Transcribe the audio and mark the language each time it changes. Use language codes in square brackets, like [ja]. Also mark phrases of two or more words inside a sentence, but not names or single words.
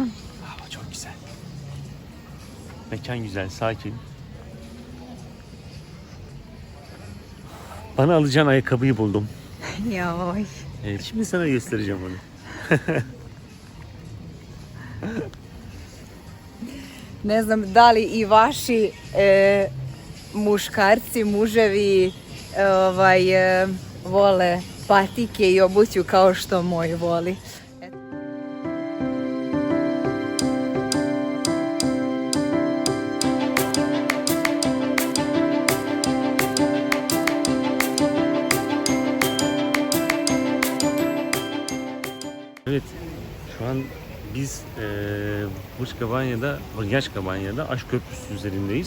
[tr] Hava çok güzel. Mekan güzel, sakin. Bana alacağın ayakkabıyı buldum. Yavaş. Evet, şimdi sana göstereceğim onu. [sr] Ne znam da li i vaši muškarci, muževi vole patike i obuću kao što moj voli. [tr] Evet, şu an biz Burgaçkabanya'da Aşk Köprüsü üzerindeyiz.